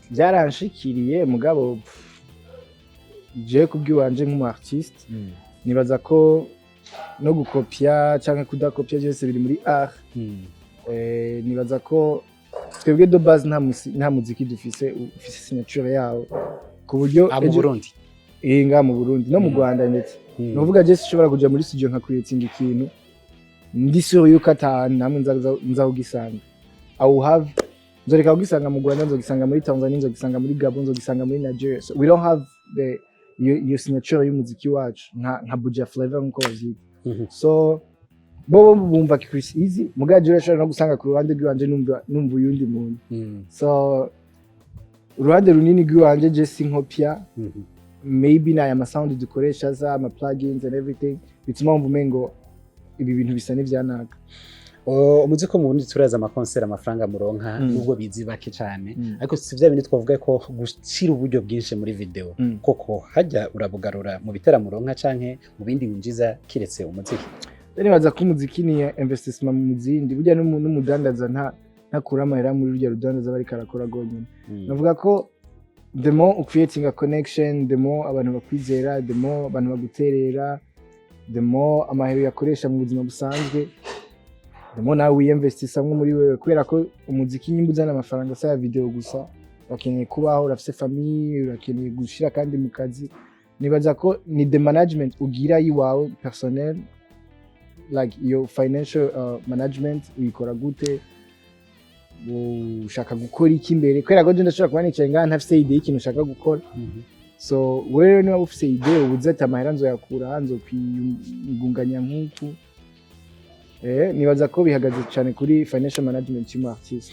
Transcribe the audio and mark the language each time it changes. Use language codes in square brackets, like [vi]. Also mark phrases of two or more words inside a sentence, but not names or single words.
[rn] byaranshikiriye mugabo je kubwiwanje nk'umu artiste nibaza ko no gukopya canke kudakopya byose biri muri art nibaza ko twebwe [fr] de base [rn] nta muziki dufise signature yawo ku buryo mu Burundi nga mu Burundi no mu Rwanda ndetse novuga je sishobora kuja muri studio nka creating ikintu ndi sure yuko namwe nzahugisanga nzoreka kugisanga mu Rwanda nzogisanga muri Tanzania nzogisanga muri Gabon nzogisanga muri Nigeria [en] so we don't have your signature [rn] y'umuziki wacu nka Buja Flavor nko bazita so bo bumva Chris Easy mugaje urashobora no gusanga ku ruhande rwanje numva uyundi muntu so uruhande runini rwanje je sinkopya maybe na ama sound dukoresha za ama [en] plugins and everything [rn] bituma umengo ibi bintu bisa n'ivyanaka umuzi ko mu Burundi turaza ama concert amafaranga muronka nubwo bizi bake cyane ariko si vya bintu twavuga ko gushira uburyo bwinshi muri video koko hajya urabugarura mu bitera muronka canke mu bindi winjiza kiretse umuziki nibaza ko umuziki ni investissement mu muzindi burya n'umudandaza ntakura amahera muri rya rudandaza bari karakora gonyine navuga ko [en] the more creating a connection the more [rn] abantu bakwizera [en] the more [rn] abantu baguterera [en] the more [rn] amahera yakoresha mu buzima busanzwe [en] the more [rn] nawe wiyinvestisa muri wewe kubera ko umuziki nyimba uzana amafaranga sa ya video gusa urakeneye kubaho urafise famille urakeneye gushira kandi mu kazi nibaza ko ni [en] the management [rn] ugira yiwawe personnel [en] like your financial management [rn] uyikora gute ushaka gukora iki imbere kubera ko je ndashobora kuba nicaye ngaha ntafise idea y'ikintu ushaka gukora so wewe niba ufise idea ubuze ati amahera nzoyakura hanze kwiyungunganya nk'uku nibaza ko bihagaze cyane kuri [en] financial management [rn] y'umu artist